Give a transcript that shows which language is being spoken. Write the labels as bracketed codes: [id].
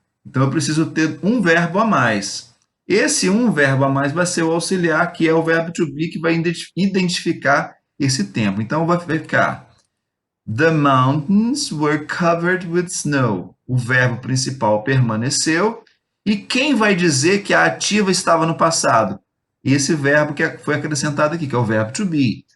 [pt] Então, eu preciso ter um verbo a mais. Esse um verbo a mais vai ser o auxiliar, que é o verbo to be, que vai identificar esse tempo. Então, vai ficar: [en] The mountains were covered with snow. [pt] O verbo principal permaneceu. E quem vai dizer que a ativa estava no passado? Esse verbo que foi acrescentado aqui, que é o verbo to be.